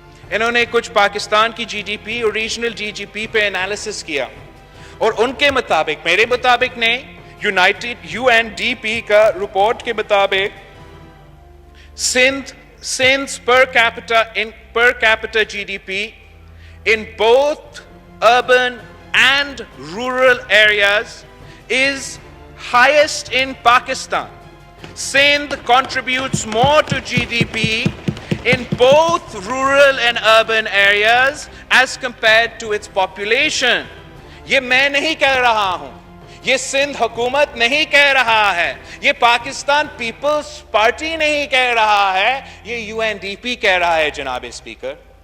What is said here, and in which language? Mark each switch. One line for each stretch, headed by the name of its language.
Urdu: انہوں نے کچھ پاکستان کی جی ڈی پی اور ریجنل جی ڈی پی پہ انالیسس کیا, اور ان کے مطابق, میرے مطابق نے UNDP کا رپورٹ کے مطابق
English: Sindh's per capita GDP in both urban and rural areas is highest in Pakistan. Sindh contributes more to GDP in both rural and urban areas as compared to its population.
Urdu: یہ میں نہیں کہہ رہا ہوں, یہ سندھ حکومت نہیں کہہ رہا ہے, یہ پاکستان پیپلز پارٹی نہیں کہہ رہا ہے, یہ UNDP کہہ رہا ہے جناب اسپیکر.